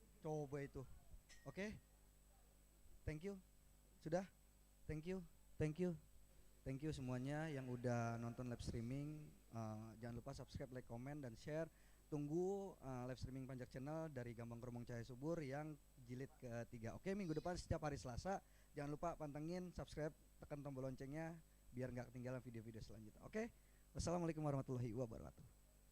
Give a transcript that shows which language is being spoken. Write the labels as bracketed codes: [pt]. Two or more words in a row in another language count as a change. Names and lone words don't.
[id] coba itu. Oke? [en] Thank you. Sudah? Thank you. Thank you. Thank you [id] semuanya yang udah nonton [en] live streaming. [id] Jangan lupa [en] subscribe, like, comment, [id] dan share. Tunggu [en] live streaming [id] Panjak Channel dari Gambang Kromong Cahaya Subur yang jilid ketiga. Oke, minggu depan setiap hari Selasa. Jangan lupa pantengin, subscribe, tekan tombol loncengnya biar nggak ketinggalan video-video selanjutnya. Oke? [ar] Wassalamualaikum warahmatullahi wabarakatuh.